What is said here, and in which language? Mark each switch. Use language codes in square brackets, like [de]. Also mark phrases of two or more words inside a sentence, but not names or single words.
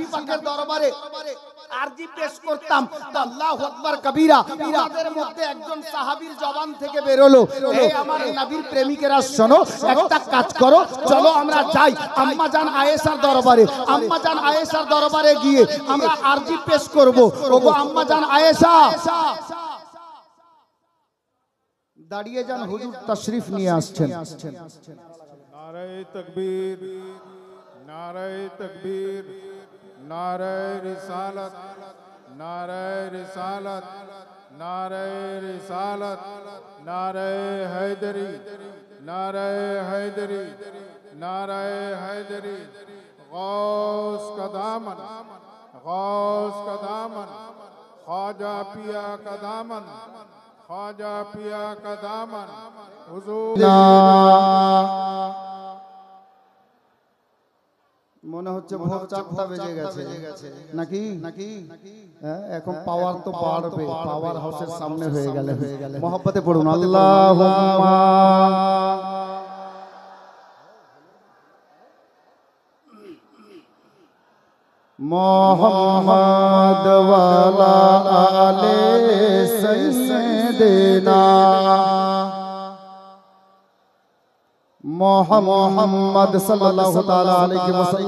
[bn] নবী পাকের দরবারে আরজি পেশ করতাম তো [ar] الله أكبر [bn] কবীরা ওদের মধ্যে একজন সাহাবীর জবান থেকে বের হলো, হে আমার নবীর প্রেমিকেরা শোনো, একটা কাজ করো, চলো আমরা যাই আম্মা জান আয়েশার দরবারে। আম্মা জান আয়েশার দরবারে গিয়ে আমরা আরজি পেশ করব। ওগো আম্মা জান আয়েশা, দাঁড়িয়ে যান, হুজুর তাশরিফ নিয়ে আসছেন। [hi] नारे तकबीर, नारे तकबीर, नारे रिसालत, नारे रिसालत, नारे रिसालत, नारे हैदरी, नारे हैदरी, नारे हैदरी। गौस का दामन, गौस का दामन, ख्वाजा पिया का दामन, ख्वाजा पिया का दामन। हुजूर [bn] মনে হচ্ছে ভোর 4টা বেজে গেছে নাকি নাকি এখন পাওয়ার তো বাড়বে, পাওয়ার হাউসের সামনে হয়ে গেলে মহব্বতে পড়ুন আল্লাহুম্মা [ar] محمد وعلى آل سيدنا محمد صلى الله تعالى عليه وسلم.